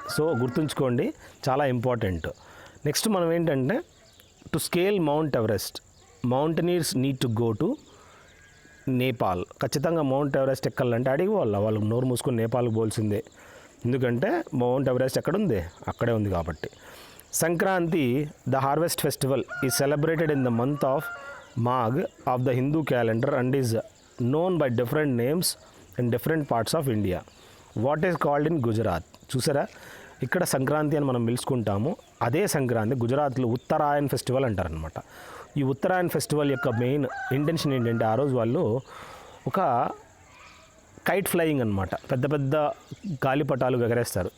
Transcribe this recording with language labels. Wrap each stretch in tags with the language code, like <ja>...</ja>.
<te>So గుర్తుంచుకోండి, చాలా important. Next మనం ఏంటంటే,</te> <en>To scale mount Everest mountaineers need to go to Nepal.</en> <te>ఖచ్చితంగా మౌంట్ ఎవరెస్ట్ ఎక్కాలంటే అడిగి వాళ్ళు నోరు మూసుకొని నేపాల్కి పోల్సిందే. ఎందుకంటే మౌంట్ ఎవరెస్ట్ ఎక్కడుంది, అక్కడే ఉంది కాబట్టి.</te> <en>Sankranti, the harvest festival is celebrated in the month of Magh of the Hindu calendar and is known by different names in different parts of India. What is called in Gujarat?</en> <te>చూసారా, ఇక్కడ సంక్రాంతి అని మనం పిలుచుకుంటాము. అదే సంక్రాంతి గుజరాత్లో ఉత్తరాయణ్ ఫెస్టివల్ అంటారనమాట. ఈ ఉత్తరాయణ్ ఫెస్టివల్ యొక్క మెయిన్ ఇంటెన్షన్ ఏంటంటే ఆ రోజు వాళ్ళు ఒక కైట్ ఫ్లయింగ్ అనమాట, పెద్ద పెద్ద గాలిపటాలు ఎగరేస్తారు.</te>